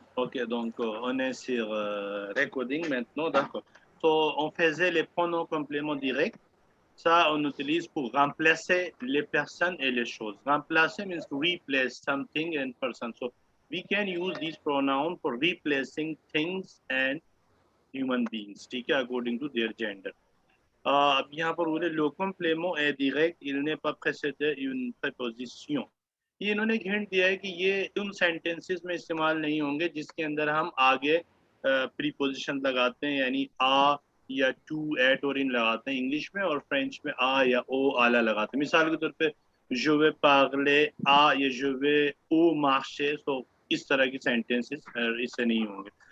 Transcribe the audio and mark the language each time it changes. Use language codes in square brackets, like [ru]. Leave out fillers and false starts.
[fr] Ok, donc on est sur recording maintenant, d'accord. So, on faisait les pronoms compléments directs. Ça, on utilise pour remplacer les personnes et les choses. [en] Remplacer means to replace something and person. So, we can use these pronouns for replacing things and human beings, [hi] ठीक है, [en] according to their gender. [hi] अब यहाँ पर बोले [fr] le complément est direct, il n'est pas précédé une préposition. [hi] ये इन्होंने एक hint दिया है कि ये उन सेंटेंसेस में इस्तेमाल नहीं होंगे जिसके अंदर हम आगे प्रीपोजिशन लगाते हैं, यानी आ या टू, एट और इन लगाते हैं इंग्लिश में, और फ्रेंच में आ या ओ आला लगाते हैं. मिसाल के तौर पे [fr] je vais parler à [hi] या [fr] je vais au marché, [hi] तो इस तरह की सेंटेंसेस इससे नहीं होंगे.